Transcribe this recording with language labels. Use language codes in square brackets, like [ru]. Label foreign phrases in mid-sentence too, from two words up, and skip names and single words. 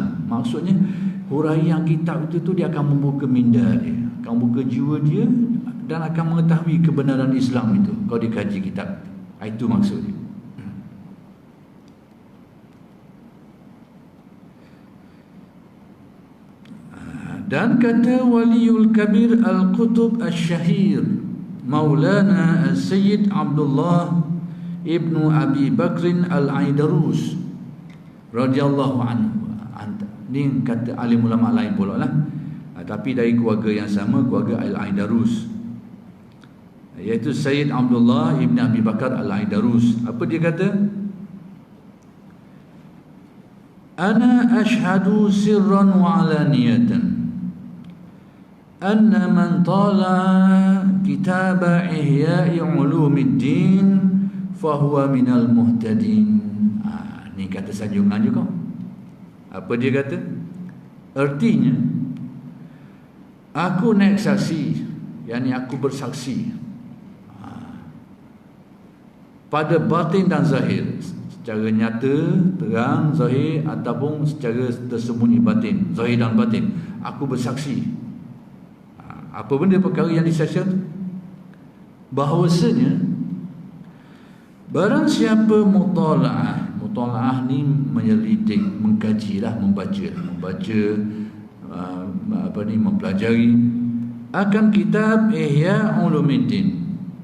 [ms] Maksudnya huraian kitab itu tu dia akan membuka minda dia, akan membuka jiwa dia dan akan mengetahui kebenaran Islam itu kalau dia kaji kitab. Itu maksudnya. Dan kata [ar] الولي الكبير القطب الشهير [ms] Maulana Sayyid Abdullah Ibnu Abi Bakrin Al-Aidarus [ar] رضي الله عنه. [ms] Ini kata alim ulama lain pula lah, tapi dari keluarga yang sama, keluarga Al-Aidarus, iaitu Sayyid Abdullah Ibnu Abi Bakar Al-Aidarus. Apa dia kata? [ar] أنا أشهد سرا وعلانية أن من طالع كتاب إحياء علوم الدين فهو من المهتدين. [ms] Ni kata sanjungan juga. Apa dia kata? Artinya aku naik saksi, yakni aku bersaksi pada batin dan zahir, secara nyata, terang, zahir, ataupun secara tersembunyi batin, zahir dan batin. Aku bersaksi. Apa benda perkara yang disaksikan? Bahawasanya barang siapa mutalaah ni menyelidik, mengkajilah, membaca mempelajari akan kitab Ihya Ulumuddin.